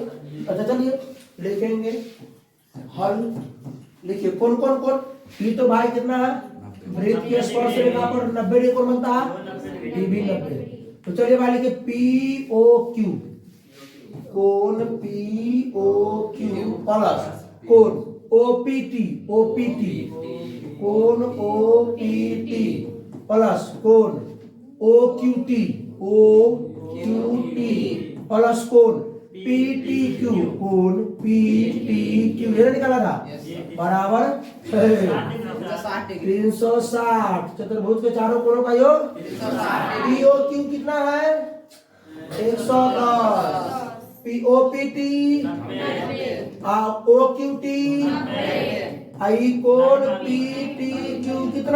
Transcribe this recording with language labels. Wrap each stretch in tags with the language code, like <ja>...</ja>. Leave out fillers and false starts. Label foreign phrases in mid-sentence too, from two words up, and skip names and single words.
<hi>अच्छा चलिए लिखेंगे हल, लिखिए कौन पी तो भाई कितना है, वृत्त के स्पर्श रेखा पर 90 डिग्री कोण बनता है, पी भी 90, तो चलिए भाई लिखिए पी ओ क्यू, कोण पी ओ क्यू प्लस कोण ओपीटी कोण ओपीटी प्लस कोण ओक्यूटी प्लस कोण पीटीक्यू कोण पीटीक्यू, ये निकाला था बराबर 360, चतुर्भुज के चारों कोणों का योग पीओक्यू कितना है 110, पीओपीटी ओक्यूटी आई कोण पीटीक्यू कितना।</hi>